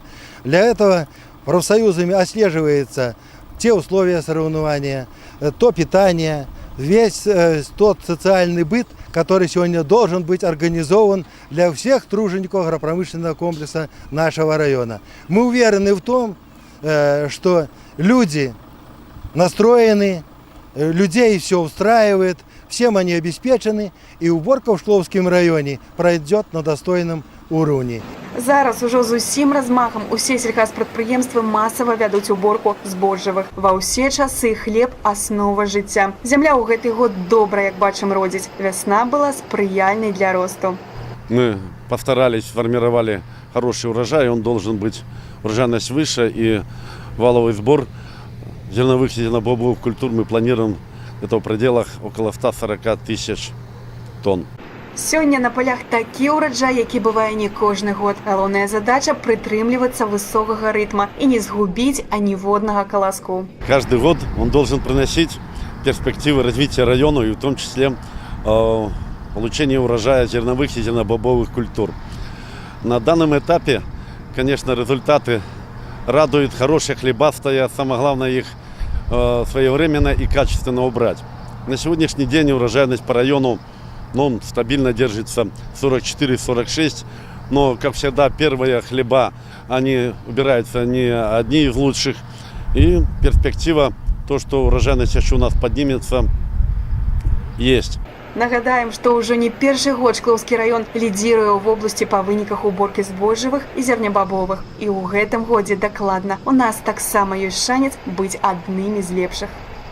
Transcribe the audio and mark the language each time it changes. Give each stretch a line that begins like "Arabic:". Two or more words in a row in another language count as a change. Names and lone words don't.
Russian: Для этого профсоюзами отслеживаются те условия соревнования, то питание, весь тот социальный быт, который сегодня должен быть организован для всех тружеников агропромышленного комплекса нашего района. Мы уверены в том, что люди настроены, людей все устраивает, всем они обеспечены, и уборка в Шкловском районе пройдет на достойном уровне.
Belarusian: Зараз ужо з усім размахам усе сельгаспрадпрыемствы масава вядуць уборку збожжавых. Ва ўсе часы хлеб – аснова жыцця. Зямля ў гэты год добра, як бачым, родзіць. Вясна была спрыяльнай для росту.
Russian: Мы постарались, сформировали хороший урожай, он должен быть урожайность выше, и валовый сбор зерновых и зернобобовых культур мы планируем где-то в пределах около 140 тысяч тонн.
Belarusian: Сёння на полях такі ўраджай, які бывае не кожны год. Галоўная задача – прытрымлівацца высокага рытма і не згубіць аніводнага каласку.
Russian: Каждый год он должен приносить перспективы развития района, и в том числе получение урожая зерновых и зернобобовых культур. На данном этапе, конечно, результаты радуют, хорошие хлеба стоят, самое главное их своевременно и качественно убрать. На сегодняшний день урожайность по району стабильно держится 44-46, но, как всегда, первые хлеба, они убираются не одни из лучших. И перспектива, то, что урожайность еще у нас поднимется, есть.
Belarusian: Нагадаем, што ўжо не першы год Шклоўскі раён лідзіруе ў вобласці па выніках уборкі збожжавых і зернебабовых. І ў гэтым годзе дакладна у нас таксама ёсць шанец быць аднымі з лепшых.